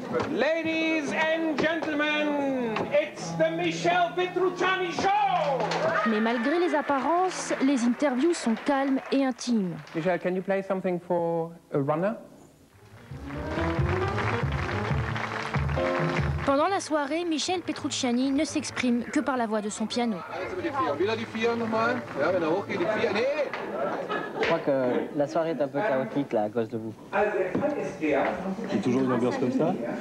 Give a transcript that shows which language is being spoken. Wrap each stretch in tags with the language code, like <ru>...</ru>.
<en>Ladies and gentlemen, it's the Michel Petrucciani Show!</en> <fr>Mais malgré les apparences, les interviews sont calmes et intimes.</fr> <en>Michel, can you play something for a runner?</en> <fr>Pendant la soirée, Michel Petrucciani ne s'exprime que par la voix de son piano. Je crois que la soirée est un peu chaotique là à cause de vous. C'est toujours une ambiance comme ça?</fr>